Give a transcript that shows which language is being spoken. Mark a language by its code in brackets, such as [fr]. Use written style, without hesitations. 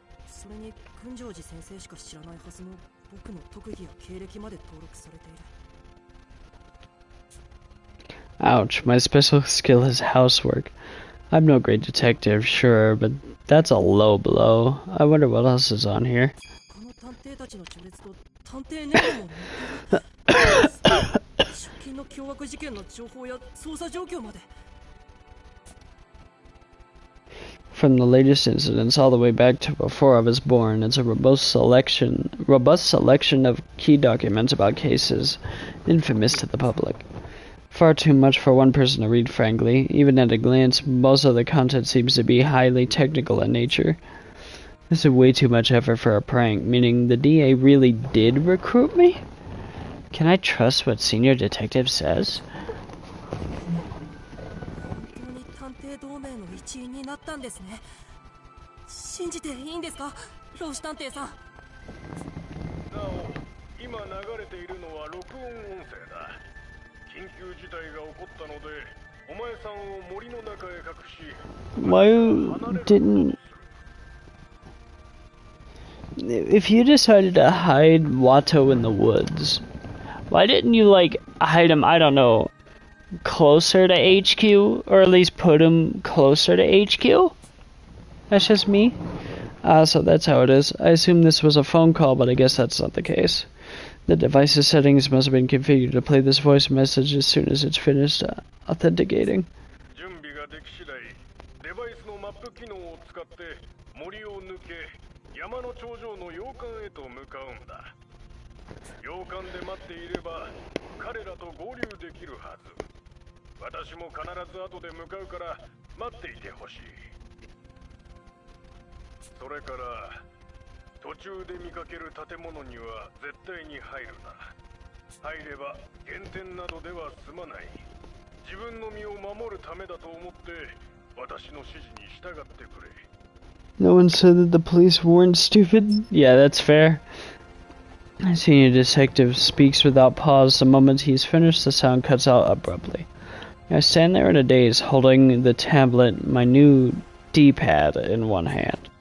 [ja] それに群青寺先生しか知らないはずの僕の特技や経歴まで登録されている。 [en] Ouch, my special skill is housework. I'm no great detective, sure, but that's a low blow. I wonder what else is on here. [ja] この探偵たちの序列と探偵ネームも載ってる。出勤の凶悪事件の情報や捜査状況まで。 [en] From the latest incidents all the way back to before I was born, it's a robust selection of key documents about cases infamous to the public. Far too much for one person to read, frankly. Even at a glance, most of the content seems to be highly technical in nature. This is way too much effort for a prank, meaning the DA really did recruit me? Can I trust what Senior Detective says? [ja] 探偵同盟の一員になったんですね。信じていいんですか、老子探偵さん。なお、今流れているのは録音音声だ。緊急事態が起こったので、お前さんを森の中へ隠し、 [en] Why didn't... If you decided to hide Watto in the woods, why didn't you, like, hide him, I don't know, closer to HQ? Or at least put him closer to HQ? That's just me. So that's how it is. I assume this was a phone call, but I guess that's not the case. The device's settings must have been configured to play this voice message as soon as it's finished authenticating. [ja] 準備ができ次第、デバイスのマップ機能を使って森を抜け、山の頂上の洋館へと向かうんだ。洋館で待っていれば彼らと合流できるはず。私も必ず後で向かうから待っていてほしい。それから途中で見かける建物には絶対に入るな。入れば減点などでは済まない。自分の身を守るためだと思って私の指示に従ってくれ。 [en] No one said that the police weren't stupid? Yeah, that's fair. Senior Detective speaks without pause. The moment he's finished, the sound cuts out abruptly. I stand there in a daze, holding the tablet, my new D-pad, in one hand.